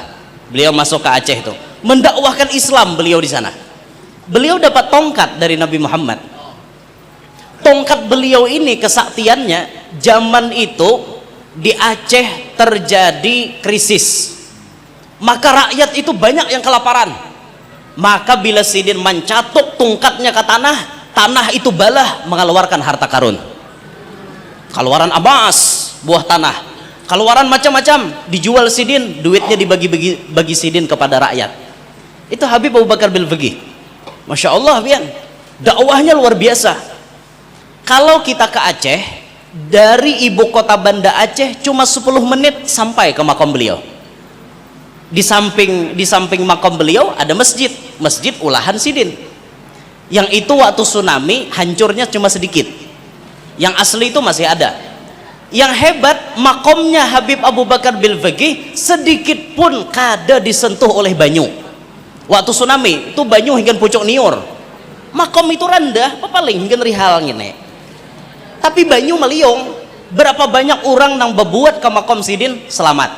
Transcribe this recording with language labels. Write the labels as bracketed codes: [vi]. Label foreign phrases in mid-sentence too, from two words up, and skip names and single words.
[id] Beliau masuk ke Aceh itu, mendakwahkan Islam beliau di sana. Beliau dapat tongkat dari Nabi Muhammad. Tongkat beliau ini kesaktiannya, zaman itu di Aceh terjadi krisis. Maka rakyat itu banyak yang kelaparan. Maka bila Sidin mencatuk tongkatnya ke tanah itu balah mengeluarkan harta karun. Keluaran emas, buah tanah, keluaran macam-macam, dijual Sidin, duitnya dibagi Sidin kepada rakyat. Itu Habib Abu Bakar bil Fiqih. [ar] ما شاء الله, [id] pian, dakwahnya luar biasa. Kalau kita ke Aceh, dari ibu kota Banda Aceh cuma 10 menit sampai ke makam beliau. Di samping makam beliau ada masjid ulahan Sidin. Yang itu waktu tsunami hancurnya cuma sedikit. Yang asli itu masih ada. Yang hebat, makomnya Habib Abu Bakar bil Fiqih sedikit pun kada disentuh oleh banyu. Waktu tsunami itu banyu hingga pucuk niur. Makom itu rendah, paling hingga rihal ngene. [bjn] Tapi banyu meliung. [id] Berapa banyak orang nang bebuat ke makom Sidin selamat.